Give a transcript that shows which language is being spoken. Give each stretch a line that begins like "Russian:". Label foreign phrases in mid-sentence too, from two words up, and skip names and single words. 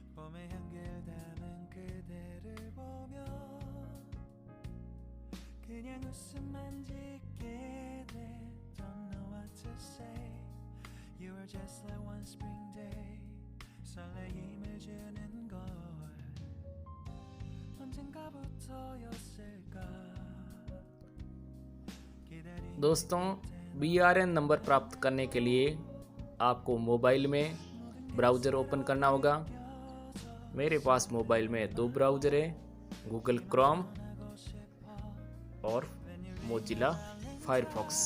Korean: 몸에 연결되는 그대를 보며 그냥 웃음만 짓게 돼.
English: Don't know what to say. You were just like one spring day. 설레임을 주는 걸 언젠가부터였을까.
Hindi: दोस्तों, BRN नंबर प्राप्त करने के लिए आपको मोबाइल में
English: browser open
Hindi: करना होगा। मेरे पास मोबाइल में दो ब्राउज़र है, गूगल क्रोम और मोजिला फायरफॉक्स।